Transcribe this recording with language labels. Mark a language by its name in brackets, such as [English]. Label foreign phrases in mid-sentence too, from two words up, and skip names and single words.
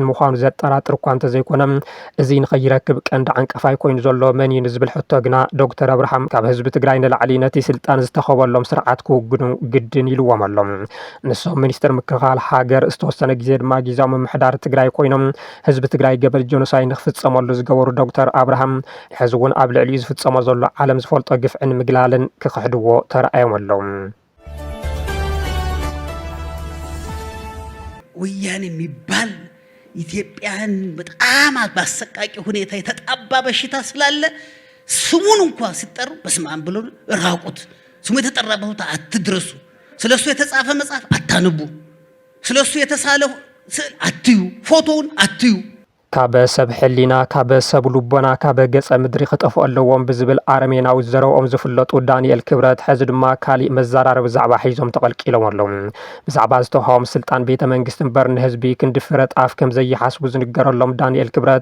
[Tigrinya] ምዃኑ ዘጠራጥር እኳ እንተዘይኮነ እዚ ንኸይረክብ ቀንዲ ዓንቀፋይ ኮይኑ ዘሎ መን እዩ ዝብል ሕቶ ግና ዶክተር ኣብርሃም ካብ ህዝቢ ትግራይ ንላዕሊ ነቲ ስልጣን ዝተኸበሎም ስርዓት ክውግኑ ግድን ኢልዎም ኣሎም ንሶም ሚኒስትር ምክልኻል ሃገር ዝተወሰነ ግዜ ድማ ጊዜያዊ ምምሕዳር ትግራይ ኮይኖም ህዝቢ ትግራይ ገበል ጆኖሳይድ ንኽፍጸመሉ ዝገበሩ ዶክተር ኣብርሃም ሕዚ እውን ኣብ ልዕሊኡ ዝፍጸሞ ዘሎ ዓለም ዝፈልጦ ግፍዕን ምግላልን ክኽሕድዎ ተረኣዮም ኣለው [Amharic] ወያኔ የሚባል ኢትዮጵያን በጣም ባሰቃቂ ሁኔታ የተጣባ በሽታ ስላለ ስሙን እንኳን ሲጠሩ በስማም ብለው ራቁት ስሙ የተጠራበት ቦታ አትድረሱ ስለሱ የተጻፈ መጽሐፍ አታነቡ ስለሱ የተሳለ ስዕል አትዩ ፎቶውን አትዩ [Tigrinya] ካብ ሰብ ሕሊና ካብ ሰብ ልቦና ካብ ገጸ ምድሪ ክጠፍኡ ኣለዎም ብዝብል ኣረሜናዊ ዘረብኦም ዝፍለጡ ዳንኤል ክብረት ሕዚ ድማ ካሊእ መዘራረቢ ዛዕባ ሒዞም ተቐልቂሎም ኣለዉ ብዛዕባ ዝተውሃቦም ስልጣን ቤተ መንግስቲ እምበር ንህዝቢ ክንዲ ፍረጥ ኣፍ ከም ዘይሓስቡ ዝንገረሎም ዳንኤል ክብረት